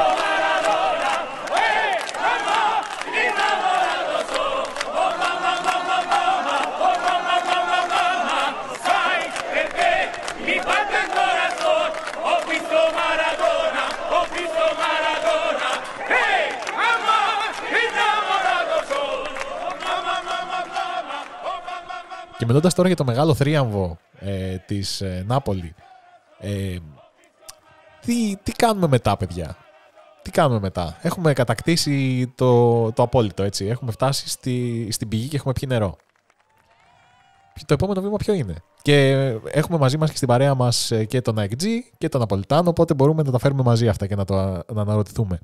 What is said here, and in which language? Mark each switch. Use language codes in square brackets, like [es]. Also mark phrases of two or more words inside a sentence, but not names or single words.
[it] Maradona, mamma, innamorato sono, oh mamma, mamma, mamma, oh mamma, mamma, mamma, sai perché mi batte il corazon, ho visto Maradona, ho visto Maradona, mamma, innamorato sono, oh mamma, mamma, mamma, oh mamma, mamma. [el] Και μιλώντας τώρα για το μεγάλο θρίαμβο της Νάπολη, τι κάνουμε μετά, παιδιά? Τι κάνουμε μετά? Έχουμε κατακτήσει το απόλυτο, έτσι. Έχουμε φτάσει στην πηγή και έχουμε πιει νερό. Το επόμενο βήμα ποιο είναι? Και έχουμε μαζί μας και στην παρέα μας και τον AEG και τον Ναπολιτάνο, οπότε μπορούμε να τα φέρουμε μαζί αυτά και να αναρωτηθούμε.